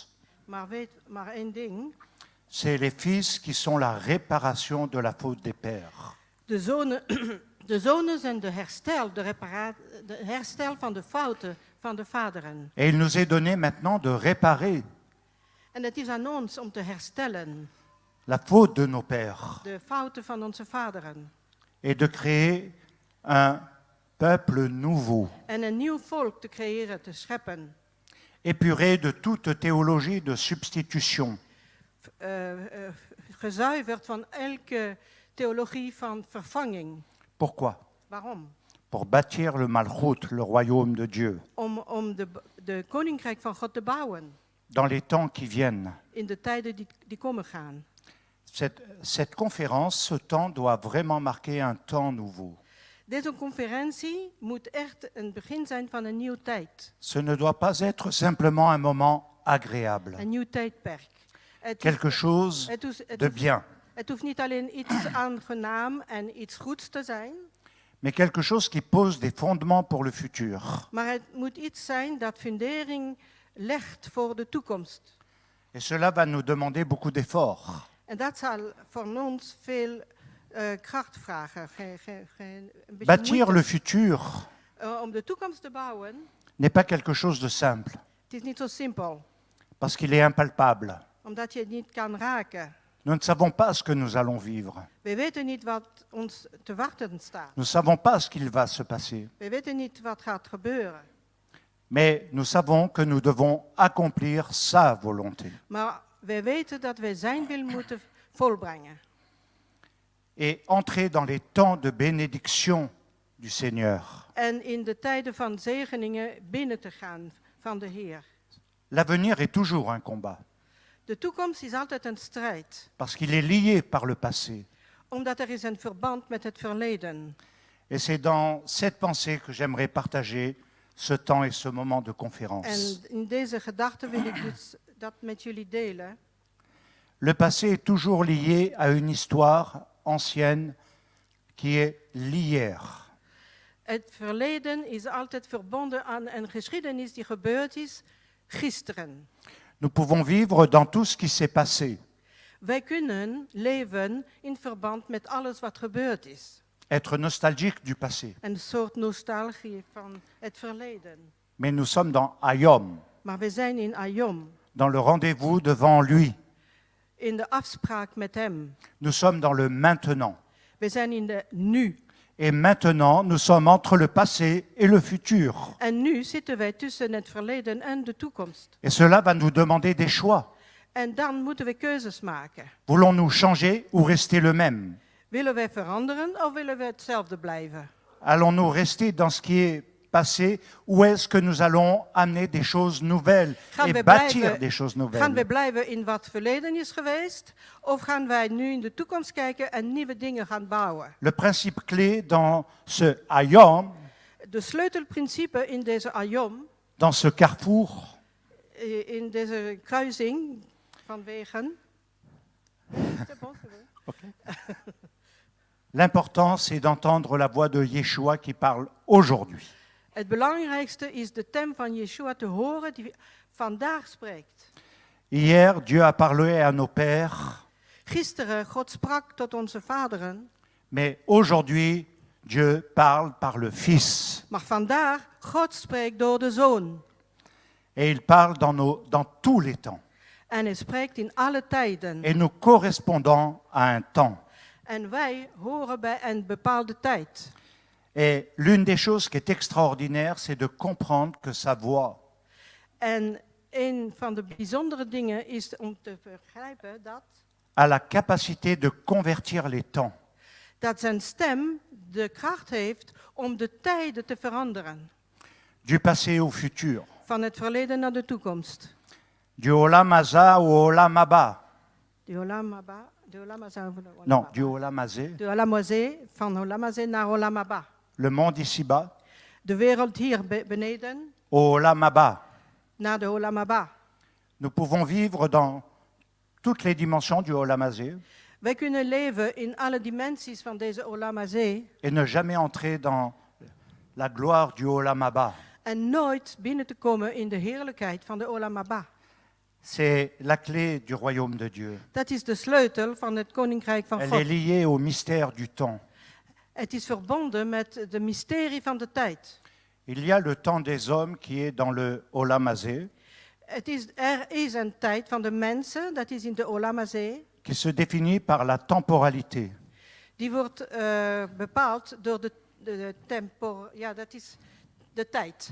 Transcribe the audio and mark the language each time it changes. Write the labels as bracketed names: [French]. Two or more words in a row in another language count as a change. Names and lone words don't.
[Dutch] Maar weet maar één ding. [French] c'est les fils qui sont la réparation de la faute des pères. [Dutch] De zonen zijn de herstel van de fouten van de vaderen. [French] Et il nous est donné maintenant de réparer [Dutch] En het is aan ons om te herstellen [French] la faute de nos pères [Dutch] de fouten van onze vaderen. [French] et de créer un peuple nouveau, [Dutch] En een nieuw volk te creëren, te scheppen. [French] épuré de toute théologie de substitution. [Dutch] Gezuiverd van elke theologie van vervanging. [French] Pourquoi? [Dutch] Waarom? [French] Pour bâtir le Malchut, le royaume de Dieu, [Dutch] Om de koninkrijk van God te bouwen. [French] dans les temps qui viennent. [Dutch] In de tijden die komen gaan. [French] Cette conférence, ce temps doit vraiment marquer un temps nouveau. [Dutch] Deze conferentie moet echt een begin zijn van een nieuwe tijd. [French] Ce ne doit pas être simplement un moment agréable, [Dutch] Een nieuw tijdperk. [French] quelque chose de bien, [Dutch] Het hoeft niet alleen iets aangenaam en iets goeds te zijn, [French] mais quelque chose qui pose des fondements pour le futur. [Dutch] maar het moet iets zijn dat fundering legt voor de toekomst. [French] Et cela va nous demander beaucoup d'efforts. [Dutch] En dat zal voor ons veel kracht vragen. Een beetje [French] Bâtir [Dutch] moeite. [French] le futur [Dutch] Om de toekomst te bouwen, [French] n'est pas quelque chose de simple, [Dutch] het is niet zo simpel, [French] parce qu'il est impalpable. [Dutch] omdat je het niet kan raken. [French] Nous ne savons pas ce que nous allons vivre. [Dutch] We weten niet wat ons te wachten staat. [French] Nous ne savons pas ce qu'il va se passer. [Dutch] We weten niet wat gaat gebeuren. [French] Mais nous savons que nous devons accomplir sa volonté. [Dutch] Maar wij weten dat wij zijn wil moeten volbrengen. [French] et entrer dans les temps de bénédiction du Seigneur. [Dutch] En in de tijden van zegeningen binnen te gaan van de Heer. [French] L'avenir est toujours un combat, [Dutch] De toekomst is altijd een strijd, [French] parce qu'il est lié par le passé. [Dutch] omdat er is een verband met het verleden. [French] Et c'est dans cette pensée que j'aimerais partager ce temps et ce moment de conférence. [Dutch] En in deze gedachte wil ik dus dat met jullie delen. [French] Le passé est toujours lié à une histoire ancienne qui est l'hier. [Dutch] Het verleden is altijd verbonden aan een geschiedenis die gebeurd is gisteren. [French] Nous pouvons vivre dans tout ce qui s'est passé, [Dutch] Wij kunnen leven in verband met alles wat gebeurd is. [French] être nostalgique du passé. [Dutch] Een soort nostalgie van het verleden. [French] Mais nous sommes dans Ayom, [Dutch] Maar we zijn in Ayom, [French] dans le rendez-vous devant lui. [Dutch] in de afspraak met hem. [French] Nous sommes dans le maintenant. [Dutch] We zijn in de nu. [French] Et maintenant, nous sommes entre le passé et le futur. [Dutch] En nu zitten wij tussen het verleden en de toekomst. [French] Et cela va nous demander des choix. [Dutch] En dan moeten we keuzes maken. [French] Voulons-nous changer ou rester le même? [Dutch] Willen wij veranderen of willen we hetzelfde blijven? [French] Allons-nous rester dans ce qui est passé ou est-ce que nous allons amener des choses nouvelles [Dutch] Gaan et we [French] bâtir des choses [Dutch] Gaan we [French] nouvelles? [Dutch] blijven in wat verleden is geweest? Of gaan wij nu in de toekomst kijken en nieuwe dingen gaan bouwen? [French] Le principe clé dans ce Ayom, [Dutch] De sleutelprincipe in deze Ayom, [French] dans ce carrefour, [Dutch] in deze kruising van wegen. [French] C'est bon, c'est bon. l'important c'est d'entendre la voix de Yeshua qui parle aujourd'hui. [Dutch] Het belangrijkste is de stem van Yeshua te horen die vandaag spreekt. [French] Hier, Dieu a parlé à nos pères, [Dutch] Gisteren, God sprak tot onze vaderen, [French] mais aujourd'hui, Dieu parle par le Fils. [Dutch] maar vandaag, God spreekt door de Zoon. [French] Et il parle dans tous les temps. [Dutch] En hij spreekt in alle tijden. [French] Et nous correspondons à un temps. [Dutch] En wij horen bij een bepaalde tijd. [French] Et l'une des choses qui est extraordinaire, c'est de comprendre que sa voix [Dutch] En een van de bijzondere dingen is om te begrijpen [French] a la capacité de convertir les temps. [Dutch] dat zijn stem de kracht heeft om de tijden te veranderen. [French] Du passé au futur. [Dutch] Van het verleden naar de toekomst. [French] Du Olam Haza au Olam Haba. [Dutch] De Olam Haba, de Olam Haza, de Olam [French] Non, [Dutch] Haba. [French] du Olam Hazé. [Dutch] De Olam Hazé, van Olam Hazé naar Olam Haba. [French] Le monde ici-bas [Dutch] De wereld hier beneden [French] au Olam Haba. [Dutch] naar de Olam Haba. [French] Nous pouvons vivre dans toutes les dimensions du Olam Hazé [Dutch] Wij kunnen leven in alle dimensies van deze Olam Hazé [French] et ne jamais entrer dans la gloire du Olam Haba. [Dutch] en nooit binnen te komen in de heerlijkheid van de Olam Haba. [French] C'est la clé du royaume de Dieu. [Dutch] Dat is de sleutel van het koninkrijk van [French] Elle est [Dutch] God. [French] liée au mystère du temps. [Dutch] Het is verbonden met de mysterie van de tijd. [French] Il y a le temps des hommes qui est dans le Olam Hazé, [Dutch] Er is een tijd van de mensen, dat is in de Olam Hazé. [French] qui se définit par la temporalité. [Dutch] Die wordt bepaald door de tempo, ja, dat is de tijd.